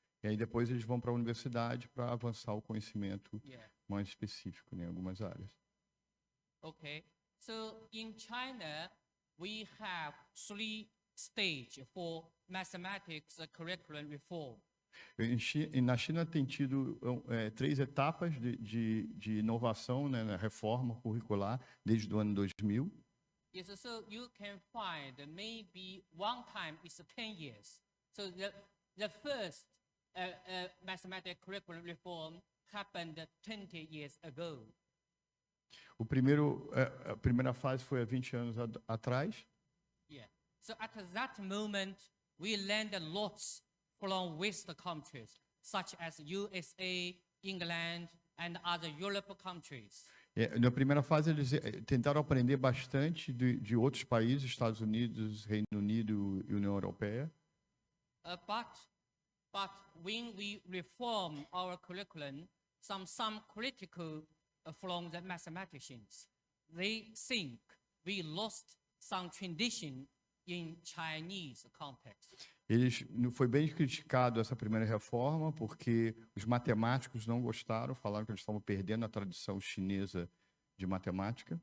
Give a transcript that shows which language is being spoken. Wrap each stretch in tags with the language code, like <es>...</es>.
<pt>E aí depois eles vão para a universidade para avançar o conhecimento mais específico em algumas áreas.</pt> <en>Okay, so in China, we have 3 stages for mathematics curriculum reform.</en> <pt>Na China tem tido 3 etapas de inovação, né, na reforma curricular desde o ano 2000.</pt> <en>Yes, so you can find maybe one time is 10 years. So the first mathematics curriculum reform happened 20 years ago.</en> <pt>A primeira fase foi há 20 anos atrás.</pt> <en>Yeah. So at that moment, we learned lots from West countries, such as USA, England, and other European countries.</en> <pt>Na primeira fase, eles tentaram aprender bastante de outros países, Estados Unidos, Reino Unido e União Europeia.</pt> <en>But when we reform our curriculum, some critical from the mathematicians, they think we lost some tradition in Chinese context.</en> <pt>Foi bem criticado essa primeira reforma, porque os matemáticos não gostaram, falaram que eles estavam perdendo a tradição chinesa de matemática.</pt>